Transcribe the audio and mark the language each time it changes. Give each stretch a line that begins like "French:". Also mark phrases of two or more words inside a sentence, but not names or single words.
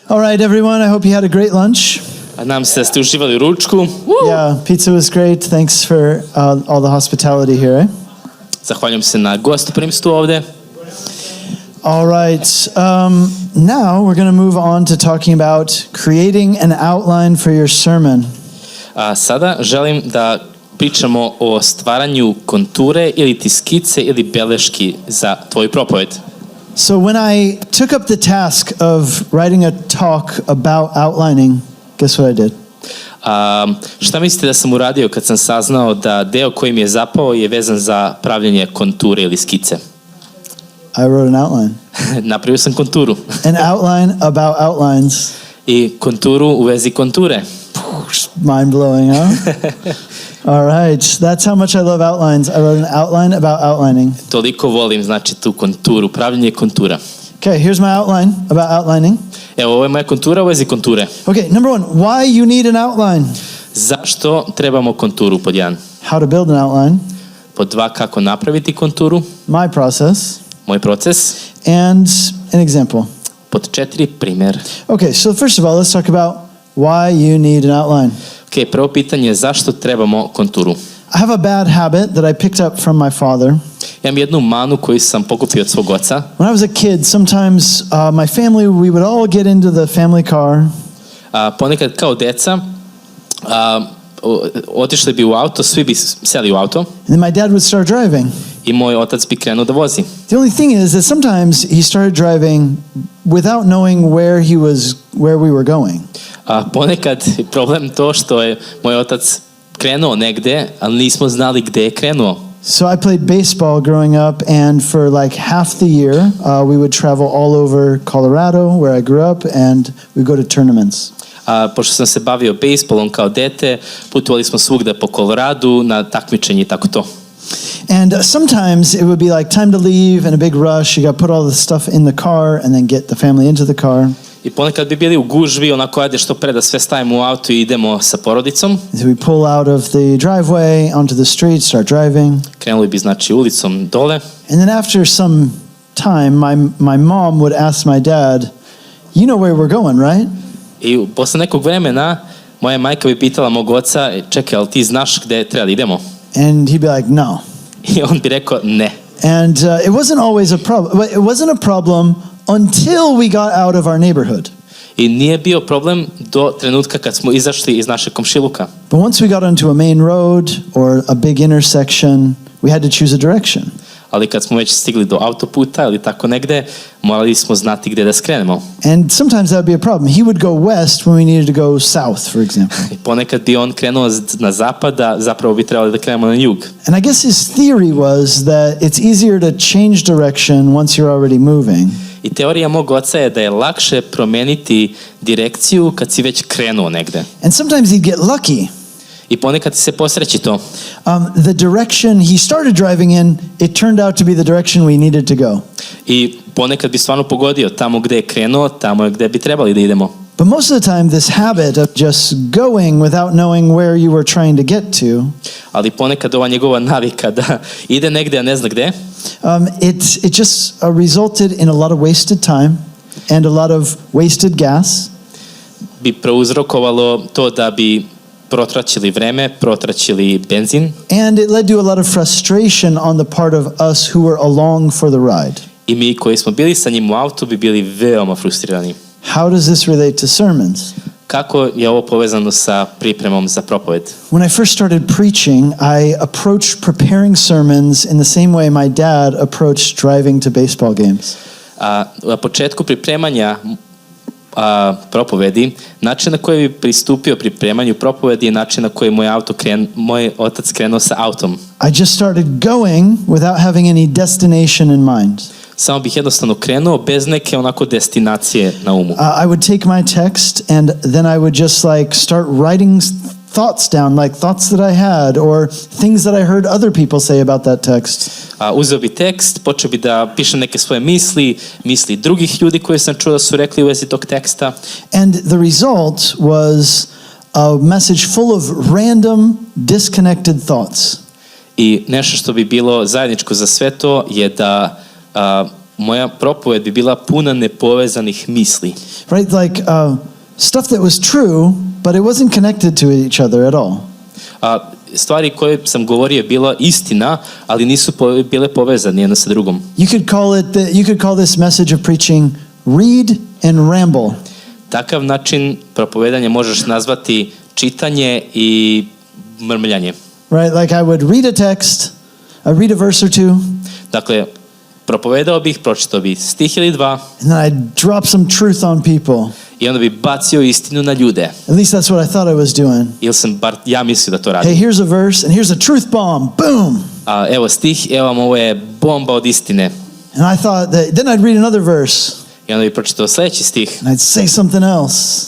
English: All right, everyone, I hope you had a great lunch.
Serbian: Nadam se da ste uživali u ručku.
English: Yeah, pizza was great. Thanks for all the hospitality here.
Serbian: Zahvaljujem se na gostoprimstvu ovde.
English: All right, now we're going to move on to talking about creating an outline for your sermon.
Serbian: Sada želim da pričamo o stvaranju konture ili ti skice ili beleški za tvoju propoved.
English: So when I took up the task of writing a talk about outlining, guess what I did?
Serbian: Šta mislite da sam uradio kad sam saznao da deo koji mi je zapao je vezan za pravljenje konture ili skice?
English: I wrote an outline.
Serbian: Napravio sam konturu.
English: An outline about outlines.
Serbian: I konturu u vezi konture.
English: Mind blowing, huh? All right, that's how much I love outlines. I wrote an outline about outlining.
Serbian: Toliko volim, znači, tu konturu, pravljenje kontura.
English: Okay, here's my outline about outlining.
Serbian: Evo, ovo je moja kontura u vezi konture.
English: Okay, number one, why you need an outline?
Serbian: Zašto trebamo konturu, pod 1?
English: How to build an outline.
Serbian: Pod 2, kako napraviti konturu.
English: My process.
Serbian: Moj proces.
English: And an example.
Serbian: Pod 4, primjer.
English: Okay, so first of all, let's talk about why you need an outline.
Serbian: Okay, prvo pitanje je zašto trebamo konturu.
English: I have a bad habit that I picked up from my father.
Serbian: Imam jednu manu koju sam pokupio od svog oca.
English: When I was a kid, sometimes my family, we would all get into the family car.
Serbian: Ponekad kao deca otišli bi u auto, svi bi seli u auto.
English: And then my dad would start driving.
Serbian: I moj otac bi krenuo da vozi.
English: The only thing is that sometimes he started driving without knowing where we were going.
Serbian: Ponekad je problem to što je moj otac krenuo negde, ali nismo znali gde je krenuo.
English: So I played baseball growing up, and for like half the year, we would travel all over Colorado, where I grew up, and we go to tournaments.
Serbian: Pošto sam se bavio bejsbolom kao dete, putovali smo svugde po Koloradu na takmičenje i tako to.
English: And sometimes it would be like time to leave and a big rush. You got to put all the stuff in the car and then get the family into the car.
Serbian: I ponekad bi bili u gužvi, onako ajde što pre da sve stavimo u auto i idemo sa porodicom.
English: So we pull out of the driveway onto the street, start driving.
Serbian: Krenuli bi znači ulicom dole.
English: And then after some time, my mom would ask my dad, "You know where we're going, right?"
Serbian: I posle nekog vremena moja majka bi pitala mog oca, čekaj, ali ti znaš gde treba da idemo?
English: And he'd be like, "No."
Serbian: I on bi rekao ne.
English: And it wasn't always a problem. It wasn't a problem until we got out of our neighborhood.
Serbian: I nije bio problem do trenutka kad smo izašli iz našeg komšiluka.
English: But once we got onto a main road or a big intersection, we had to choose a direction.
Serbian: Ali kad smo već stigli do autoputa ili tako negde, morali smo znati gde da skrenemo.
English: And sometimes that would be a problem. He would go west when we needed to go south, for example.
Serbian: I ponekad bi on krenuo na zapad, a zapravo bi trebali da krenemo na jug.
English: And I guess his theory was that it's easier to change direction once you're already moving.
Serbian: I teorija mog oca je da je lakše promeniti direkciju kad si već krenuo negde.
English: And sometimes he'd get lucky.
Serbian: I ponekad se posreći to.
English: The direction he started driving in, it turned out to be the direction we needed to go.
Serbian: I ponekad bi stvarno pogodio tamo gde je krenuo, tamo je gde bi trebali da idemo.
English: But most of the time, this habit of just going without knowing where you were trying to get to,
Serbian: ali ponekad ova njegova navika da ide negde, a ne zna gde,
English: it just resulted in a lot of wasted time and a lot of wasted gas.
Serbian: Bi prouzrokovalo to da bi protraćili vreme, protraćili benzin.
English: And it led to a lot of frustration on the part of us who were along for the ride.
Serbian: I mi koji smo bili sa njim u autu bi bili veoma frustrirani.
English: How does this relate to sermons?
Serbian: Kako je ovo povezano sa pripremom za propoved?
English: When I first started preaching, I approached preparing sermons in the same way my dad approached driving to baseball games.
Serbian: Na početku pripremanja propovedi, način na koji bi pristupio pripremanju propovedi je način na koji moj otac krenuo sa autom.
English: I just started going without having any destination in mind.
Serbian: Samo bih jednostavno krenuo bez neke onako destinacije na umu.
English: I would take my text and then I would just like start writing thoughts down, like thoughts that I had or things that I heard other people say about that text.
Serbian: Uzeo bi tekst, počeo bi da pišem neke svoje misli drugih ljudi koje sam čuo da su rekli u vezi tog teksta.
English: And the result was a message full of random, disconnected thoughts.
Serbian: I nešto što bi bilo zajedničko za sve to je da moja propoved bi bila puna nepovezanih misli.
English: Right? Like stuff that was true, but it wasn't connected to each other at all.
Serbian: Stvari koje sam govorio je bila istina, ali nisu bile povezane jedna sa drugom.
English: You could call this message of preaching read and ramble.
Serbian: Takav način propovedanja možeš nazvati čitanje i mrmljanje.
English: Right? Like I would read a text, I read a verse or two.
Serbian: Dakle, propovedao bih, pročitao bih stih ili dva.
English: And then I'd drop some truth on people.
Serbian: I onda bih bacio istinu na ljude.
English: At least that's what I thought I was doing.
Serbian: Ili sam bar ja mislio da to radim.
English: Hey, here's a verse and here's a truth bomb. Boom.
Serbian: Evo stih, evo vam, ovo je bomba od istine.
English: And I thought that then I'd read another verse.
Serbian: I onda bih pročitao sljedeći stih.
English: And I'd say something else.